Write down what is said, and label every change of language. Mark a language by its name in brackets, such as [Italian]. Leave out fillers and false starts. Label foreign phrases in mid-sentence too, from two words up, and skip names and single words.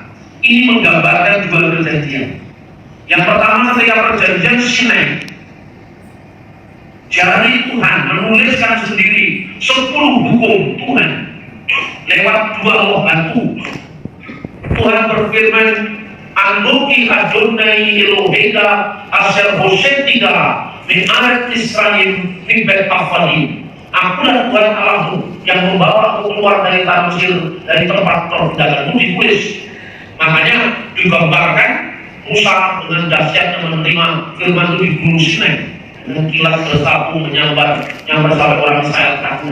[Indonesian] Ini menggambarkan dua perjanjian. Yang pertama ketika perjanjian Sinai, jari Tuhan menuliskan sendiri 10 hukum Tuhan lewat 2 loh batu. Tuhan berfirman, [Hebrew] אנכי אדני אלהיך אשר הוצאתיך מן ארץ ישראל מן בית עבדים. [Indonesian] Akulah Tuhan Allahmu yang membawa aku keluar dari tanah Mesir, dari tempat perbudakanmu di Kulis. Makanya digambarkan Musa dengan dahsyatnya menerima firman itu di Gunung Sinai dengan kilat bersapu menyambar sampai orang Israel takut.